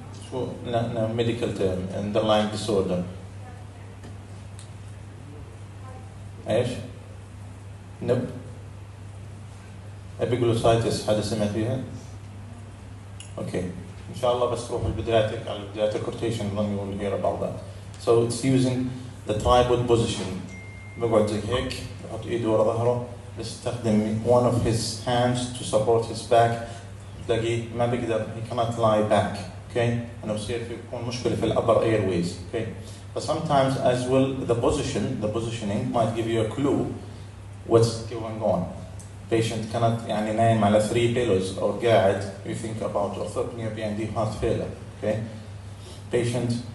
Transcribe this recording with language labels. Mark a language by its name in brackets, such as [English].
[English] شو no medical term, underlying disorder. [Arabic] ايش؟ نب ابيجلوسايتس حدا سمع فيها؟ اوكي ان شاء الله بس تروح البداياتك على البدايات [English] rotation then you will hear about that. So it's using the tripod position. [Arabic] بقعد زي هيك بحط ايده ورا ظهره [English] بيستخدم one of his hands to support his back. [Arabic] تلاقيه ما بيقدر [English] he cannot lie back. [Arabic] Okay, أنا بصير بيكون مشكلة في upper airways. [English] Okay. But sometimes as well, the positioning might give you a clue what's going on. Patient cannot [Arabic] نايم على [English] 3 pillows or قاعد, you think about orthopnea and heart failure. Okay, patient